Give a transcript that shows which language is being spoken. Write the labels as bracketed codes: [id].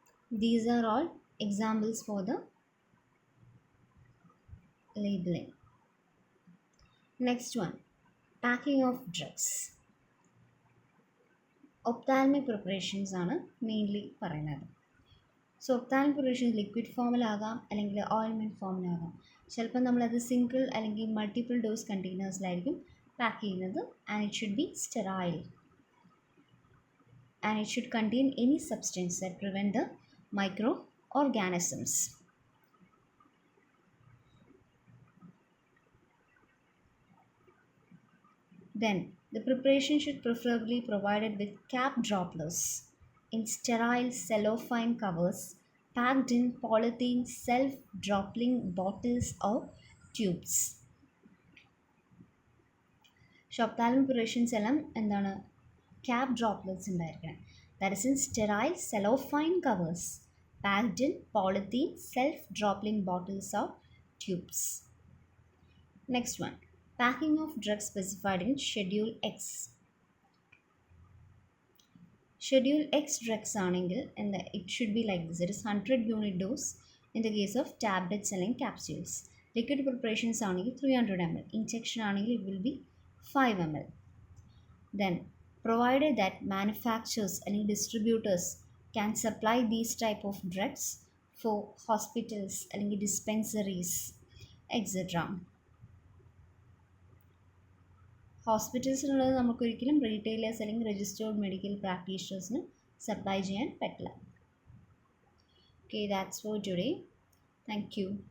[en] These are all examples for the labeling. Next one, packing of drugs. [ml] Ophthalmic preparations ആണ് mainly പറയുന്നത്. So ophthalmic preparation liquid ഫോമിലാകാം അല്ലെങ്കിൽ ointment ഫോമിലാകാം. ചിലപ്പോൾ നമ്മളത് single അല്ലെങ്കിൽ multiple dose കണ്ടെയ്നേഴ്സിലായിരിക്കും pack ചെയ്യുന്നത്. [en] And it should be sterile and it should contain any substance that prevent the microorganisms. Then the preparation should preferably be provided with cap droplets in sterile cellophane covers packed in polythene self-dropping bottles or tubes. [ml] Ophthalmic preparations എല്ലാം എന്താണ് cap droplets ഉണ്ടായിരിക്കണം. [en] That is in sterile cellophane covers packed in polythene self-dropping bottles or tubes. Next one, packing of drugs specified in Schedule X. Schedule X drugs [ml] ആണെങ്കിൽ എന്താ [en] it should be like this. It is 100 unit dose in the case of tablets [ml] അല്ലെങ്കിൽ [en] capsules. Liquid preparations [ml] ആണെങ്കിൽ [en] 300 ml. Injection ആണെങ്കിൽ it will be 5 ml. Then provided that manufacturers [ml] അല്ലെങ്കിൽ [en] distributors can supply these type of drugs for hospitals അല്ലെങ്കിൽ dispensaries etc. [ml] ഹോസ്പിറ്റൽസിലുള്ളത് നമുക്കൊരിക്കലും retailers അല്ലെങ്കിൽ registered medical പ്രാക്ടീഷണേഴ്സിന് supply ചെയ്യാൻ പറ്റില്ല. [en] Okay, that's for today. Thank you.